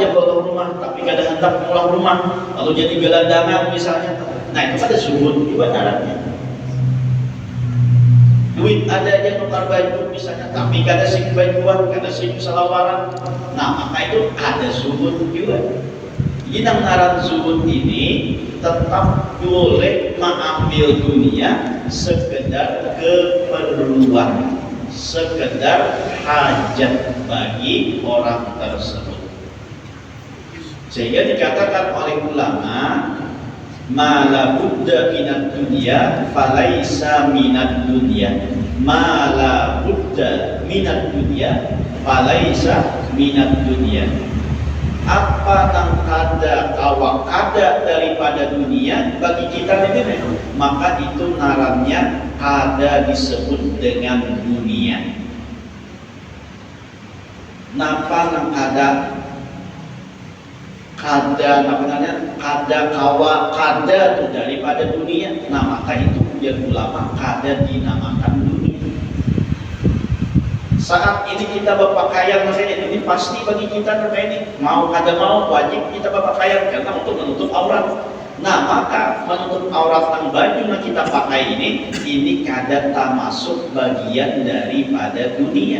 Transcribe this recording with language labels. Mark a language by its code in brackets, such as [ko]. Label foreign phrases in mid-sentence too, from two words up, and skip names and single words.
[id] keluar rumah, tapi kadang hendak pulang rumah, lalu jadi gelandangan misalnya. [bjn] Nah itu ada zuhud juga narannya. Duit ada aja tukar baju misalnya, tapi kada sing bajuan, kada sing salawaran. Nah maka itu ada zuhud juga. [id] Jadi ngaran zuhud ini tetap boleh mengambil dunia sekedar keperluan, sekedar hajat bagi orang tersebut. Sehingga dikatakan oleh ulama, [ar] ما لا بد من الدنيا فليس من الدنيا، ما لا بد من الدنيا فليس من الدنيا. [bjn] Apa yang kada kawa kada daripada dunia bagi kita ini, maka itu narannya kada disebut dengan dunia. Napa nang kada namanya kada kawa kada itu daripada dunia, nah maka itu biar ulama kada dinamakan dunia. [id] Saat ini kita berpakaian makanya ini pasti bagi kita namanya ini mau kada mau wajib kita berpakaian karena untuk menutup aurat. Nah maka menutup aurat yang baju yang kita pakai ini kada termasuk bagian daripada dunia.